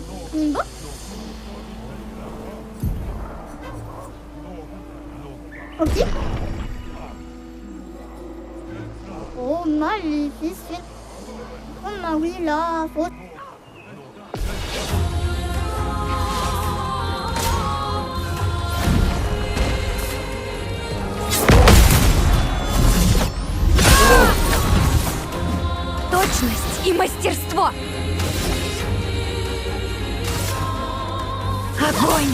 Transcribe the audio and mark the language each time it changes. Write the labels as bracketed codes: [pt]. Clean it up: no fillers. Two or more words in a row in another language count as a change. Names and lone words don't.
[ru] Да? Окей. О, Малефисент. On a oui la faute. Точность и мастерство! Огонь!